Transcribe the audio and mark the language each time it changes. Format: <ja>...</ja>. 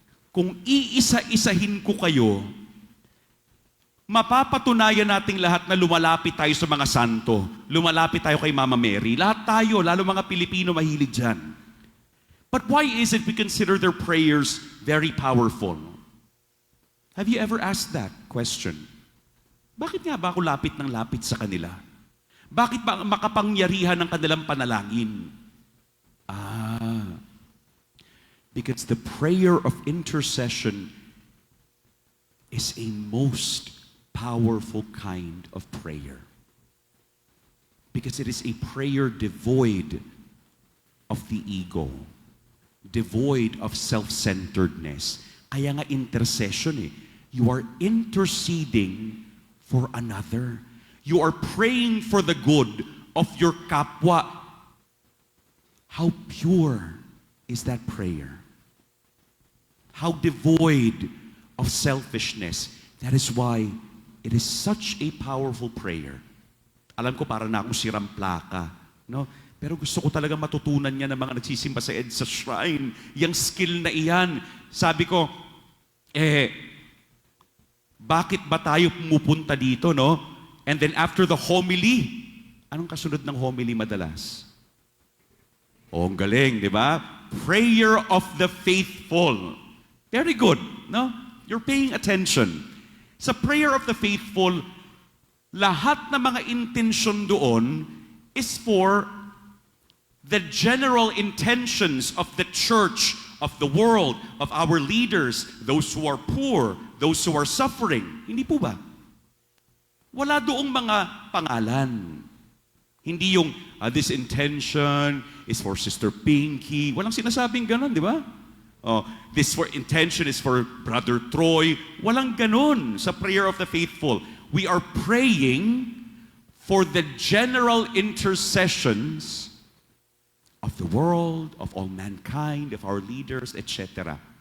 <tl>Kung iisa-isahin ko kayo, mapapatunayan nating lahat na lumalapit tayo sa mga santo. Lumalapit tayo kay Mama Mary. Lahat tayo, lalo mga Pilipino, mahilig dyan.</tl> <en>But why is it we consider their prayers very powerful? Have you ever asked that question?</en> <tl>Bakit nga ba ako lapit ng lapit sa kanila? Bakit ba makapangyarihan ng kanilang panalangin?</tl> <en>Because the prayer of intercession is a most powerful kind of prayer. Because it is a prayer devoid of the ego, devoid of self-centeredness.</en> <tl>Kaya nga</tl> <en>intercession You are interceding for another. You are praying for the good of your kapwa. How pure is that prayer? How devoid of selfishness. That is why it is such a powerful prayer.</en> <tl>Alam ko para na akong sirang plaka, no? Pero gusto ko talaga matutunan niya ng mga nagsisimba sa EDSA Shrine. Yung skill na iyan. Sabi ko, bakit ba tayo pumupunta dito, no?</tl> <en>And then after the homily,</en> <tl>anong kasunod ng homily madalas? Ang galing, di ba?</tl> <en>Prayer of the faithful. Very good, no? You're paying attention.</en> <tl>Sa prayer of the faithful, lahat ng mga intention doon</tl> <en>is for the general intentions of the church, of the world, of our leaders, those who are poor, those who are suffering.</en> <tl>Hindi po ba? Wala doong mga pangalan. Hindi yung,</tl> <en>this intention is for Sister Pinky.</en> <tl>Walang sinasabing ganon, di ba?</tl> <en>This intention is for Brother Troy.</en> <tl>Walang ganon sa prayer of the faithful.</tl> <en>We are praying for the general intercessions of the world, of all mankind, of our leaders, etc.</en>